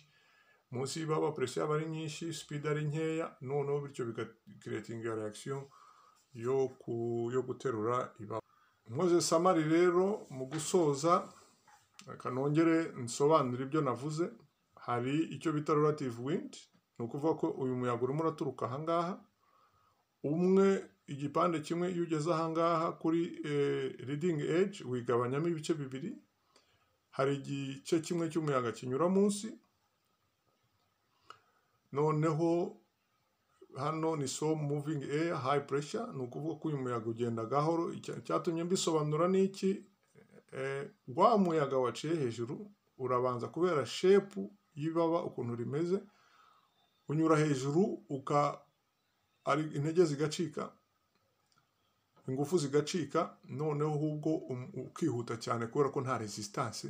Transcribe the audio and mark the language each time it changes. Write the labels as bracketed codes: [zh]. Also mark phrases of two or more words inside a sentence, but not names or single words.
[rw] Munsi y'ibaba pressure aba ari nyinshi, speed ari nkeya, noneho bityo bigacreatinga reaction yo guterura ibaba. Mkoze samari rero mu gusoza, kanongere nsobanura ibyo navuze. Hari icyo bita [en] relative wind, [rw] ni ukuvuga ko uyu muyaga urimo uraturuka ahangaha. Umwe igipande kimwe iyo ugeze ahangaha kuri [en] leading edge [rw] wigabanyamo ibice bibiri. Hari igice kimwe cy'umuyaga kinyura munsi, noneho hano ni [en] slow moving air high pressure, [rw] ni ukuvuga ko uyu muyaga ugenda gahoro. Cyatumye mbisobanura n'iki, wa muyaga waciye hejuru urabanza kubera shape y'ibaba ukuntu rimeze, unyura hejuru ari intege zigacika, ingufu zigacika, noneho ahubwo ukihuta cyane kubera ko nta resistance.